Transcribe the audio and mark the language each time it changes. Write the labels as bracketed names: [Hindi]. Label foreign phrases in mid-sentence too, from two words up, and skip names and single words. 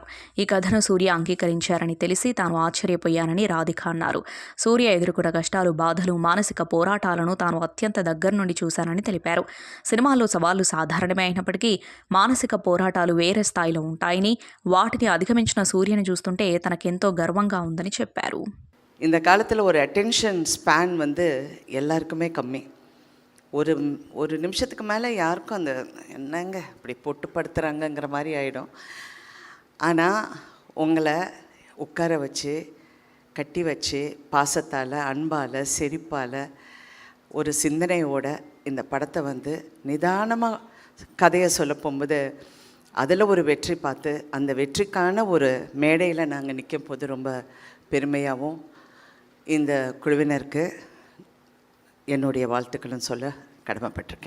[Telugu] ఈ కథను సూర్య అంగీకరించారని తెలిసి తాను ఆశ్చర్యపోయానని రాధిక అన్నారు. సూర్య ఎదుర్కొన్న కష్టాలు, బాధలు, మానసిక పోరాటాలను తాను అత్యంత దగ్గర నుండి చూశానని తెలిపారు. సినిమాల్లో సవాళ్లు సాధారణమే అయినప్పటికీ మానసిక పోరాటాలు వేరే స్థాయిలో ఉంటాయని, వాటిని అధిగమించిన సూర్యని చూస్తుంటే తనకు గర్వంగా ఉందని చెప్పారు. [Tamil] இந்த காலத்தில் ஒரு [English] attention span [Tamil] வந்து எல்லாருக்குமே கம்மி. ஒரு நிமிஷத்துக்கு மேலே யாருக்கும் அந்த என்னங்க இப்படி பொட்டு படுத்துகிறாங்கங்கிற மாதிரி ஆகிடும். ஆனால் உங்களை உட்கார வச்சு, கட்டி வச்சு, பாசத்தால், அன்பால், சிரிப்பால், ஒரு சிந்தனையோட இந்த படத்தை வந்து நிதானமாக கதையை சொல்ல போகும்போது அதில் ஒரு வெற்றி பார்த்து அந்த வெற்றிக்கான ஒரு மேடையில் நாங்கள் நிற்கும் போது ரொம்ப பெருமையாகவும் இந்த குழுவினருக்கு என்னுடைய வாழ்த்துக்களும் சொல்ல கடமைப்பட்டிருக்கேன்.